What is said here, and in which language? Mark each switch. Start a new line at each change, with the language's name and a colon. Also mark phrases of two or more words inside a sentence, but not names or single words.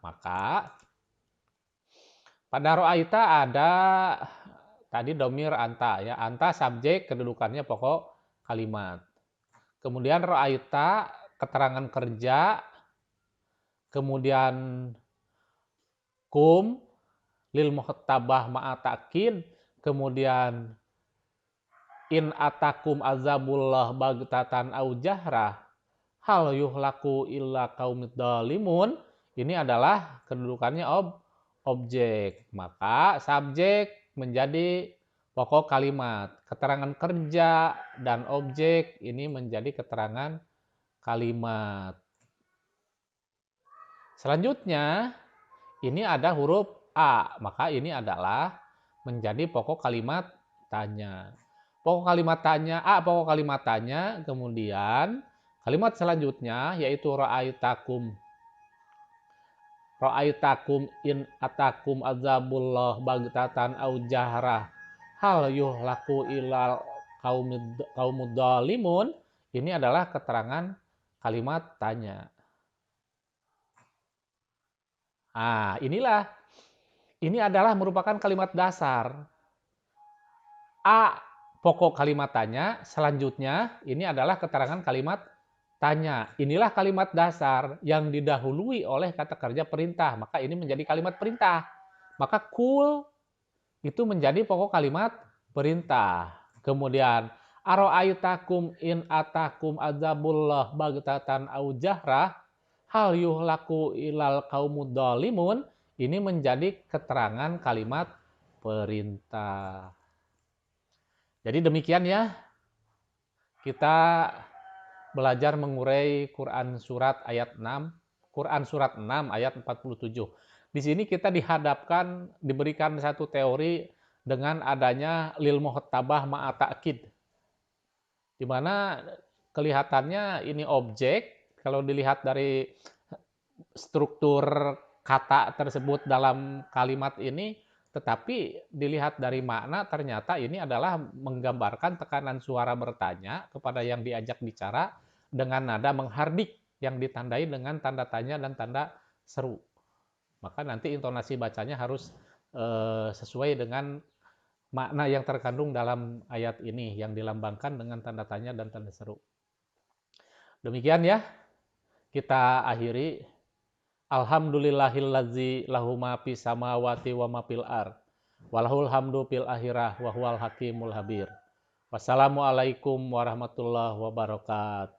Indonesian: Maka pada ro'aita ada tadi domir anta ya. Anta subjek, kedudukannya pokok kalimat. Kemudian ro'aita keterangan kerja.
Arabic: Kemudian قل للمخاطبة مع تأكيد. Kemudian إن أتاكم عذاب الله بغتة أو جهرة هل يهلك إلا القوم الظالمون,
Indonesian: ini adalah kedudukannya objek. Maka subjek menjadi pokok kalimat. Keterangan kerja dan objek ini menjadi keterangan kalimat. Selanjutnya ini ada huruf A, maka ini adalah menjadi pokok kalimat tanya. Pokok kalimat tanya A, pokok kalimat tanya, kemudian kalimat selanjutnya yaitu
Arabic: أرأيتكم إن أتاكم عذاب الله بغتة أو جهرة هل يهلك إلا القوم الظالمون,
Indonesian: ini adalah keterangan kalimat tanya. Nah, ini adalah merupakan kalimat dasar. A pokok kalimat tanya, selanjutnya ini adalah keterangan kalimat tanya. Inilah kalimat dasar yang didahului oleh kata kerja perintah. Maka ini menjadi kalimat perintah. Maka kul itu menjadi pokok kalimat perintah.
Arabic: Kemudian أرأيتكم إن أتاكم عذاب الله بغتة أو جهرة هل يهلك إلا القوم الظالمون,
Indonesian: ini menjadi keterangan kalimat perintah. Jadi demikian ya. Kita belajar mengurai Quran surat ayat 6, Quran surat 6 ayat 47. Di sini kita diberikan satu teori dengan adanya
Arabic: للمخاطبة مع تأكيد.
Indonesian: Di mana kelihatannya ini objek, kalau dilihat dari struktur kata tersebut dalam kalimat ini, tetapi dilihat dari makna ternyata ini adalah menggambarkan tekanan suara bertanya kepada yang diajak bicara dengan nada menghardik yang ditandai dengan tanda tanya dan tanda seru. Maka nanti intonasi bacanya harus sesuai dengan makna yang terkandung dalam ayat ini yang dilambangkan dengan tanda tanya dan tanda seru. Demikian ya, kita akhiri.
Arabic: الحمد لله الذي له ما في السماوات وما في الأرض. وله الحمد في الآخرة وهو الحكيم الخبير. والسلام عليكم ورحمة الله وبركاته.